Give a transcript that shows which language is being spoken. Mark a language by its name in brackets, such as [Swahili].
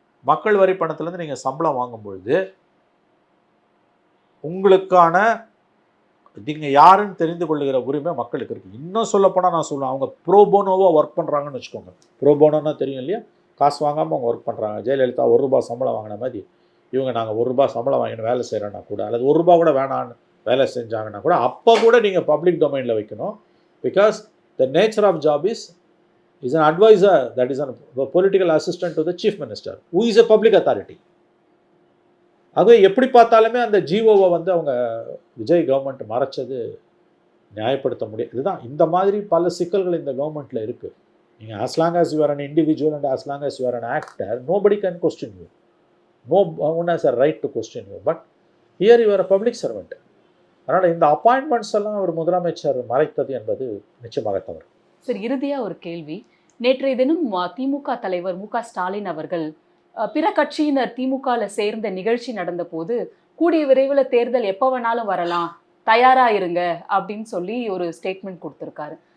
[Tamil] மக்கள் வரி பணத்துலேருந்து நீங்கள் சம்பளம் வாங்கும்பொழுது உங்களுக்கான நீங்கள் யாருன்னு தெரிந்து கொள்ளுகிற உரிமை மக்களுக்கு இருக்குது. இன்னும் சொல்லப்போனால் நான் சொல்லுவேன், அவங்க ப்ரோபோனோவாக ஒர்க் பண்ணுறாங்கன்னு வச்சுக்கோங்க. ப்ரோபோனோன்னா தெரியும் இல்லையா? காசு வாங்காமல் அவங்க ஒர்க் பண்ணுறாங்க. ஜெயலலிதா ₹1 சம்பளம் வாங்கின மாதிரி இவங்க நாங்கள் ₹1 சம்பளம் வாங்கின வேலை செய்கிறோன்னா கூட, அல்லது ₹1 கூட வேணான்னு வேலை செஞ்சாங்கன்னா கூட, அப்போ கூட நீங்கள் பப்ளிக் டொமைனில் வைக்கணும். [English] Because the nature of job is an advisor, that is a political assistant to the chief minister, who is a public authority. [Tamil] ஆகவே எப்படி பார்த்தாலுமே அந்த ஜிஓவை அவங்க விஜய் கவர்மெண்ட் மறைச்சது நியாயப்படுத்த முடியாது. இதுதான், இந்த மாதிரி பல சிக்கல்கள் இந்த கவர்மெண்ட்டில் இருக்குது. நீங்கள் [English] as long as you are an individual and as long as you are an actor, nobody can question you. No one has a right to question you. But here you are a public servant. [Tamil] அதனால் இந்த appointments எல்லாம் ஒரு முதலமைச்சர் மறைத்தது என்பது நிச்சயமாக தவறு. சரி, இறுதியாக ஒரு கேள்வி. நேற்றைய தினம் திமுக தலைவர் மு.க. ஸ்டாலின் அவர்கள் பிற கட்சியினர் திமுகவில் சேர்ந்த நிகழ்ச்சி நடந்த போது, கூடிய விரைவில் தேர்தல் எப்போ வேணாலும் வரலாம், தயாராக இருங்க அப்படின்னு சொல்லி ஒரு ஸ்டேட்மெண்ட் கொடுத்துருக்காரு.